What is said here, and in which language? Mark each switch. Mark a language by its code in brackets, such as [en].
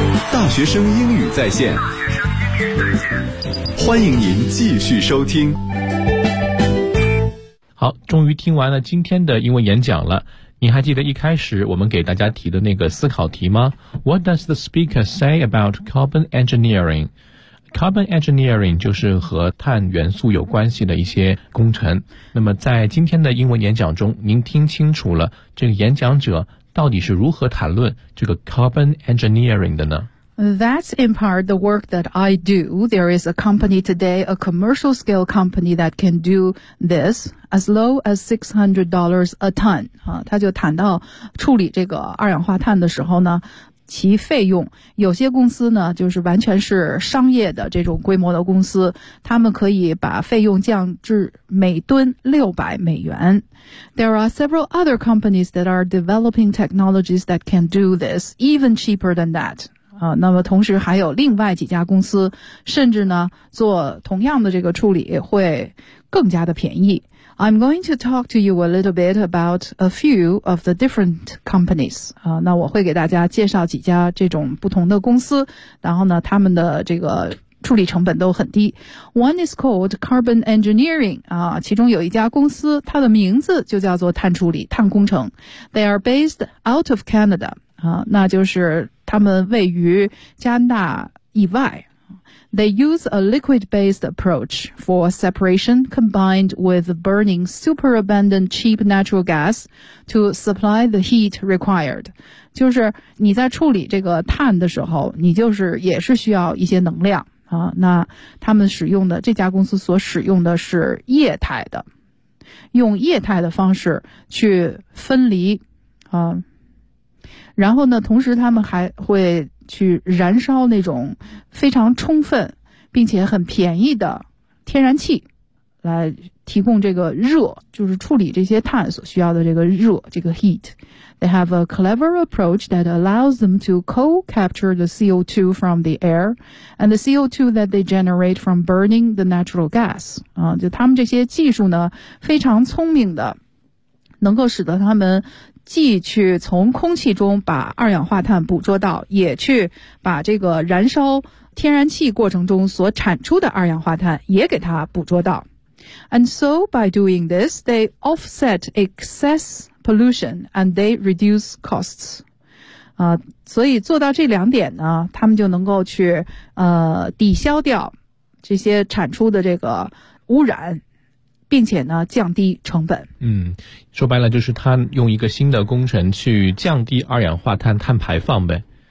[zh] 大学生英语在线，欢迎您继续收听。好，终于听完了今天的英文演讲了。你还记得一开始我们给大家提的那个思考题吗？ [en] What does the speaker say about carbon engineering? [zh] Carbon engineering 就是和碳元素有关系的一些工程。那么在今天的英文演讲中，您听清楚了这个演讲者到底是如何谈论这个 carbon engineering 的呢？ [en] That's in part the work that I do. There is a company today, a commercial scale company that can do this as low as $600 a ton. [zh] 他就谈到处理这个二氧化碳的时候呢，其费用，有些公司呢，就是完全是商业的这种规模的公司，他们可以把费用降至每吨600美元。 [en] There are several other companies that are developing technologies that can do this, even cheaper than that. [zh] 那么同时还有另外几家公司甚至呢做同样的这个处理会更加的便宜。 [en] I'm going to talk to you a little bit about a few of the different companies. [zh] 那我会给大家介绍几家这种不同的公司，然后呢他们的这个处理成本都很低。 [en] One is called Carbon Engineering, [zh] 其中有一家公司它的名字就叫做碳处理碳工程。 [en] They are based out of Canada. [zh] 那就是他们位于加拿大以外。 [en] They use a liquid-based approach for separation combined with burning super-abundant cheap natural gas to supply the heat required. [zh] 就是你在处理这个碳的时候，你就是也是需要一些能量。那他们使用的，这家公司所使用的是液态的，用液态的方式去分离。然后呢同时他们还会去燃烧那种非常充分并且很便宜的天然气来提供这个热，就是处理这些碳所需要的这个热，这个 heat. [en] They have a clever approach that allows them to co-capture the CO2 from the air and the CO2 that they generate from burning the natural gas. [zh] 就他们这些技术呢非常聪明的能够使得他们既去从空气中把二氧化碳捕捉到，也去把这个燃烧天然气过程中所产出的二氧化碳也给它捕捉到。 [en] And so by doing this, they offset excess pollution and they reduce costs. [zh] 所以做到这两点呢，他们就能够去抵消掉这些产出的这个污染，并且呢降低成本。嗯，说白了就是它用一个新的工程去降低二氧化碳碳排放呗。